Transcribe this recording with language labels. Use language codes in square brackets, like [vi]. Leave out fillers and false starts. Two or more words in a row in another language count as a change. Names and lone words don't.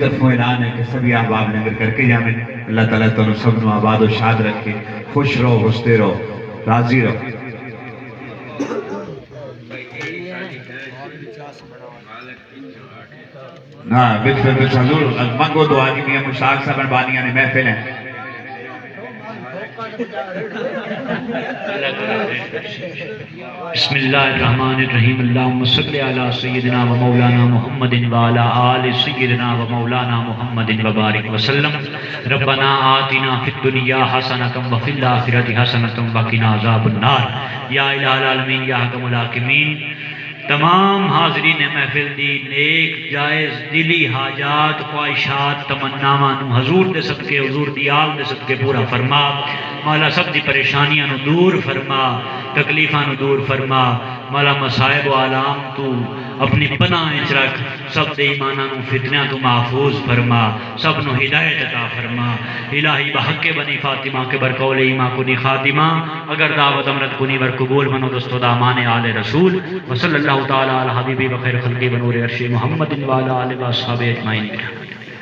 [pa] طرفوں اعلان ہے کہ سبھی احباب لنگر کر کے جامیں اللہ تعالیٰ تنو سب نو آباد و شاد رکھے خوش رہو ہستے رہو راضی رہو بالکل حضور منگو دعا کی میاں مشتاق صاحب بانیاں نے محفل ہیں [ar] بسم اللہ الرحمن الرحیم اللہم صلی علی سیدنا و مولانا محمد و علی آل سیدنا و مولانا محمد وبارک وسلم ربنا آتنا فی الدنیا حسنۃ و فی الآخرۃ حسنۃ وقنا عذاب النار یا الہ العالمین یا حکم الحاکمین [pa] تمام حاضرین محفل دی نیک جائز دلی حاجات خواہشات تمناواں نو حضور دے صدقے حضور دی آل دے صدقے پورا فرما مولا سب دی پریشانیاں نو دور فرما تکلیفاں نو دور فرما مولا مصائب و آلام تو اپنی پناہ وچ رکھ سب دے ایماناں نو فتنیاں تو محفوظ فرما سب نو ہدایت عطا فرما الہی [fa] بحق بنی فاطمہ کے برقول ایمان کنی خاتمہ اگر دعوت امرت کنی ور قبول منو دستو دامان آل رسول [ar] وصلی اللہ تعالی علی حبیبی و خیر خلقی و نور عرش محمد و علی آلہ و اصحابہ اجمعین.